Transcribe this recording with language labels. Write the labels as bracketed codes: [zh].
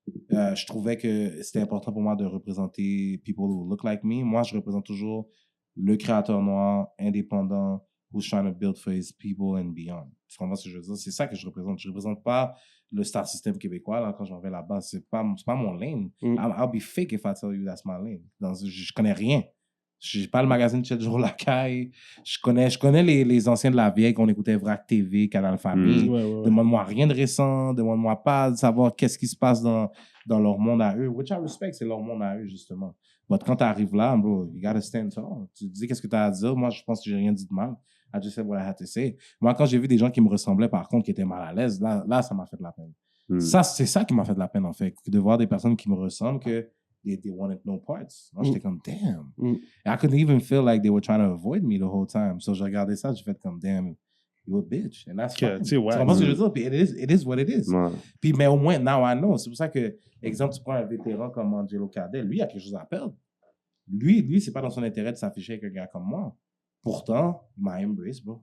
[fr] Je trouvais que c'était important pour moi de représenter people who look like me. Moi, je représente toujours le créateur noir, indépendant, who's trying to build for his people and beyond. Tu comprends ce que je veux dire? C'est ça que je représente. Je représente pas le star system québécois, là, quand j'en vais là-bas. C'est pas mon lane. [en] I'll be fake if I tell you that's my lane. [fr] Je connais rien. J'ai pas le magazine Chet Jour Lacaille. Je connais les anciens de la vieille qu'on écoutait Vrac TV, Canal Famille. Demande-moi rien de récent. Demande-moi pas de savoir qu'est-ce qui se passe dans leur monde à eux. Which I respect, c'est leur monde à eux, justement. Mais quand tu arrives là, bro, you gotta stand tall. Tu dis qu'est-ce que tu as à dire. Moi, je pense que j'ai rien dit de mal. [en] I just said what I had to say. [fr] Moi, quand j'ai vu des gens qui me ressemblaient, par contre, qui étaient mal à l'aise, là, ça m'a fait de la peine. Ça, c'est ça qui m'a fait de la peine, en fait. De voir des personnes qui me ressemblent que they wanted no parts. Moi, j'étais comme, damn. [en] I couldn't even feel like they were trying to avoid me the whole time. [fr] So, j'ai regardé ça, j'ai fait comme, damn, you a bitch. And that's fine. Tu comprends ce que je veux dire? Puis, it is what it is. Puis, mais au moins, now I know. C'est pour ça que, exemple, tu prends un vétéran comme Angelo Cadet, lui, il a quelque chose à perdre. Lui, c'est pas dans son intérêt de s'afficher avec un gars comme moi. Pourtant, il m'a embrace, bro.